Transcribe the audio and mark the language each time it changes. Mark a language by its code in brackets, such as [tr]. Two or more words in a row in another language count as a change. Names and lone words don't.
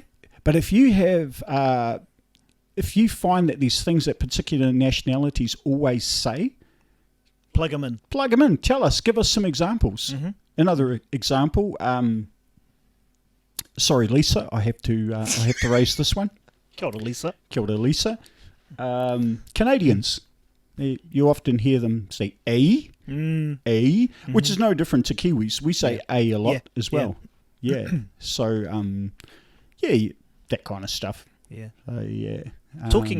[en] But if you have, if you find that there's things that particular nationalities always say, plug them in. Tell us. Give us some examples. Another example. Sorry, Lisa. I have to raise this one. [mi] Kia ora, Lisa. Kia ora, Lisa. [en] Canadians, you often hear them say a, which is no different to Kiwis. We say a lot as well. Yeah. So, that kind of stuff. Yeah. Talking